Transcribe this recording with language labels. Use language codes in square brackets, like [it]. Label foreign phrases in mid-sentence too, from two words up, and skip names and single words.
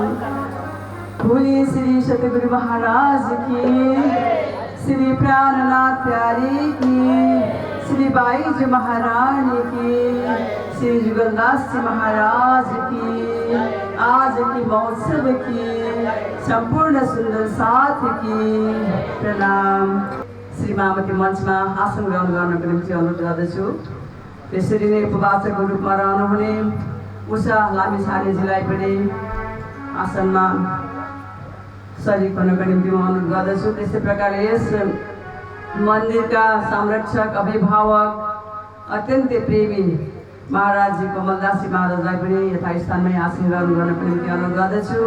[hi] बोलिए श्री सतगुरु महाराज की, श्री प्राणनाथ प्यारे की, श्री बाईजी महारानी की, श्री जुगलदास जी महाराज की, आज की महोत्सव की संपूर्ण सुंदर साथ की प्रणाम। [ne] श्री मामती मञ्चमा आसन ग्रहण गर्नको निम्ति अनुरोध गर्दछु। त्यसरी नै उपवाचकको रूपमा रहनुहुने उषा लामिछानेजीलाई पनि आसनमा सजिक हुनको निम्ति म अनुरोध गर्दछु। त्यस्तै प्रकारले यस मन्दिरका संरक्षक अभिभावक अत्यन्तै प्रेमी महाराजजी कमलदासजी महाराजलाई पनि यथास्थानमै आसन ग्रहण गर्नको निम्ति अनुरोध गर्दछु।